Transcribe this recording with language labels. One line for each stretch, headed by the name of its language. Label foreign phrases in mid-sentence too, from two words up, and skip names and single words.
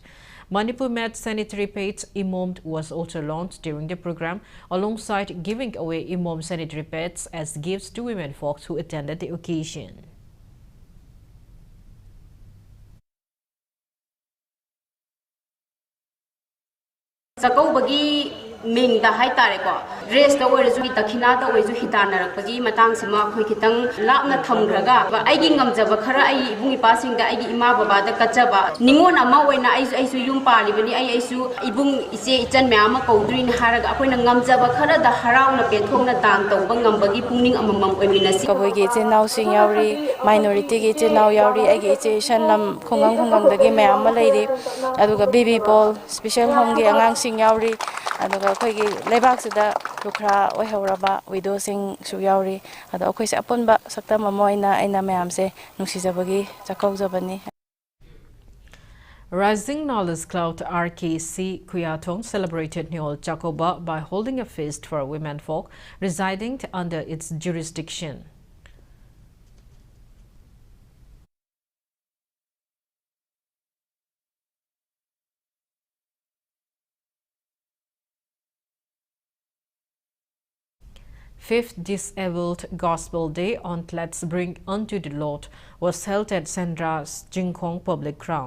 English: Manipur Med sanitary pads Imom was also launched during the program, alongside giving away Imom sanitary pads as gifts to women folks who attended the occasion.
Manipuri: Ming da hai tare ko dress da oi ju takhina da oi ju hitana rak pagi matang sima khoi kitang lapna thamgraga ba ai gi ngamjaba khara ai ibungi pasing da ai gi ima baba da kachaba ningon ama oina ai su yum pali bani ai su ibung ise ichan me ama kaudrin haraga akoina ngamjaba khara da harau na pethongna dan tawba ngambagi pungning amamam oiminasi kaboi ge chenau sing yauri minority ge chenau yauri ai ge che shanlam khongang dagi me ama leiri aduga
English: baby ball special home
Manipuri: ge angang sing yauri aduga khoi lebak sida lukra oi horaba widow sing su yauri ado khoi se apon ba sakta mamoina aina mayam se nungsi jabagi chakau jabani.
English: Rising Knowledge Cloud RKC Kuyatong celebrated Ningol Chakoba by holding a feast for women folk residing under its jurisdiction. Fifth Disabled Gospel Day on Let's Bring Unto the Lord was held at Sendra's Jingkong Public Ground.